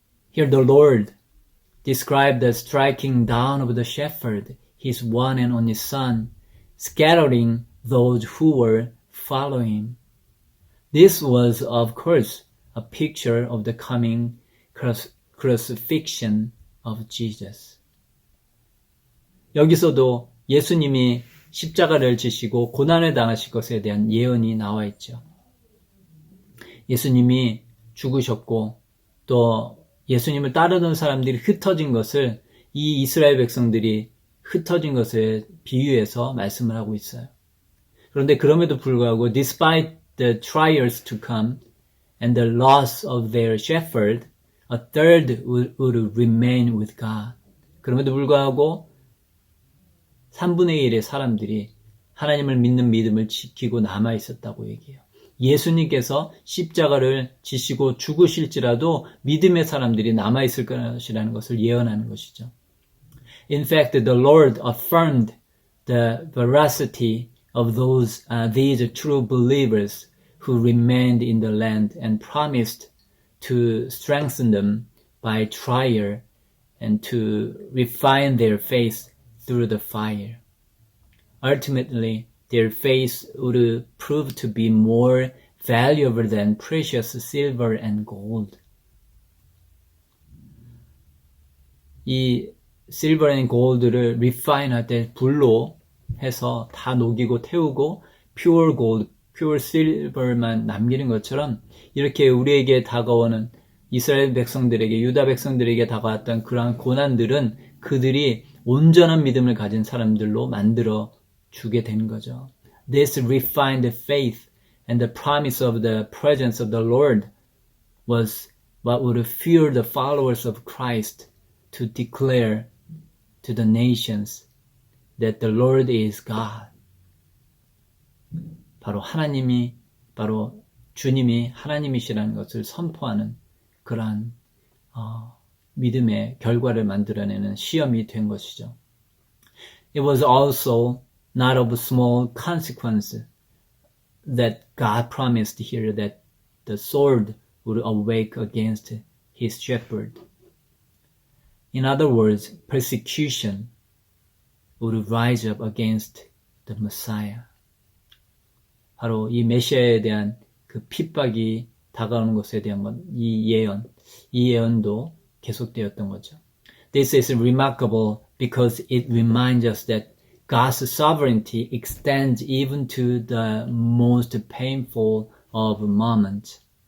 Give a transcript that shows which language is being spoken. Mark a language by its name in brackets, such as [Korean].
[English] Here the Lord described the striking down of the shepherd, his one and only son, scattering those who were following him. This was, of course, a picture of the coming crucifixion of Jesus. [Korean] 여기서도 예수님이 십자가를 지시고 고난을 당하실 것에 대한 예언이 나와 있죠. 예수님이 죽으셨고 또 예수님을 따르던 사람들이 흩어진 것을 이 이스라엘 백성들이 흩어진 것에 비유해서 말씀을 하고 있어요. 그런데 그럼에도 불구하고 [English] despite the trials to come and the loss of their shepherd, a third would remain with God. [Korean] 그럼에도 불구하고 3분의 1의 사람들이 하나님을 믿는 믿음을 지키고 남아 있었다고 얘기해요. 예수님께서 십자가를 지시고 죽으실지라도 믿음의 사람들이 남아 있을 것이라는 것을 예언하는 것이죠. [English] In fact, the Lord affirmed the veracity of these true believers who remained in the land and promised to strengthen them by trial and to refine their faith through the fire. Ultimately, their faith would prove to be more valuable than precious silver and gold. [Korean] 이 [English] silver and gold [Korean] 를 refine 할 때 불로 해서 다 녹이고 태우고 [English] pure gold, pure silver [Korean] 만 남기는 것처럼 이렇게 우리에게 다가오는 이스라엘 백성들에게, 유다 백성들에게 다가왔던 그러한 고난들은 그들이 온전한 믿음을 가진 사람들로 만들어 주게 된 거죠. [English] This refined faith and the promise of the presence of the Lord was what would fuel the followers of Christ to declare to the nations that the Lord is God. [Korean] 바로 주님이 하나님이시라는 것을 선포하는 그러한 믿음의 결과를 만들어내는 시험이 된 것이죠. [English] It was also not of small consequence that God promised here that the sword would awake against his shepherd. In other words, persecution would rise up against the Messiah. [Korean] 바로 이 메시아에 대한 그 핍박이 다가오는 것에 대한 이 예언도 계속되었던 거죠. [English] This is remarkable because it reminds us that God's sovereignty extends even to the most painful of moments.